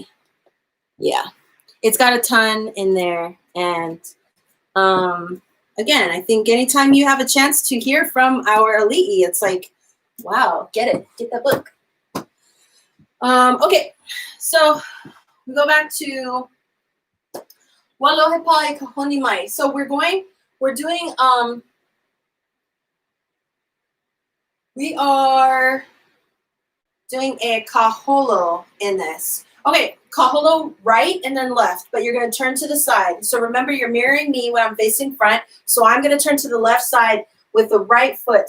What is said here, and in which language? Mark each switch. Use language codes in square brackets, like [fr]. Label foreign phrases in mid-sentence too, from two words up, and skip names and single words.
[en] Yeah. It's got a ton in there. And again, I think anytime you have a chance to hear from our ali'i, it's like, wow, get it. Get that book. Okay, so we go back to [haw] Walohe i kahoni mai. [en] So we're doing, we are doing a kaholo in this. Okay, kaholo right and then left, but you're going to turn to the side. So remember, you're mirroring me when I'm facing front. So I'm going to turn to the left side with the right foot.